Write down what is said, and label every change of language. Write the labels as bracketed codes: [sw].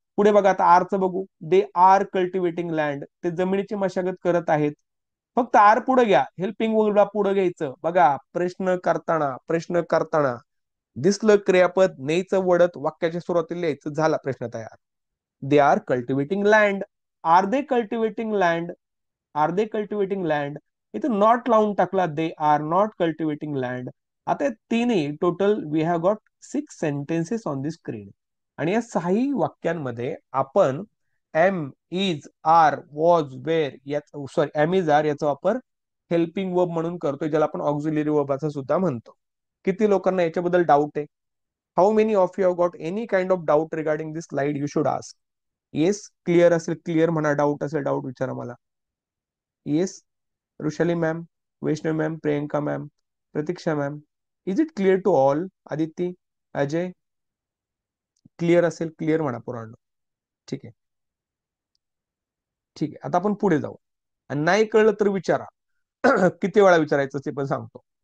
[mr] पुढे बघा, आता आरचं बघू. [en] they are cultivating land, [mr] ते जमिनीची मशागत करत आहेत. फक्त आर पुढे घ्या, हेल्पिंग वर्बला पुढे घ्यायचं. बघा, प्रश्न करताना दिसलं क्रियापद, न्यायचं वडत वाक्याच्या सुरुवातीला लिहायचं, झाला प्रश्न तयार. [en] They are cultivating land. Are they cultivating land, are they cultivating land. [mr] इथं नॉट लावून टाकला, [en] They are not cultivating land. आता तिन्ही total we have got 6 sentences on the screen. [mr] आणि या 6 वाक्यांमध्ये आपण M, is, R, was, wear, sorry M is R याचा वापर हेल्पिंग वर्ब म्हणून करतोय, ज्याला आपण ऑक्झिलरी वर्ब असं सुद्धा म्हणतो. किती लोकांना याच्याबद्दल डाऊट आहे. [en] How many of you have got any kind of doubt regarding this slide, you should ask. [mr] Yes, clear असेल क्लिअर म्हणा, डाऊट असेल डाऊट विचारा मला. Yes, Rushali ma'am, Vaishnav ma'am, Priyanka ma'am, Pratiksha ma'am, [en] Is it clear to all. [mr] Aditi, Ajay, clear असेल clear म्हणा पोरांनो. ठीक आहे, ठीक आहे. आता आपण पुढे जाऊ, आणि नाही कळलं तर विचारा. किती वेळा विचारायचं ते पण सांगतो.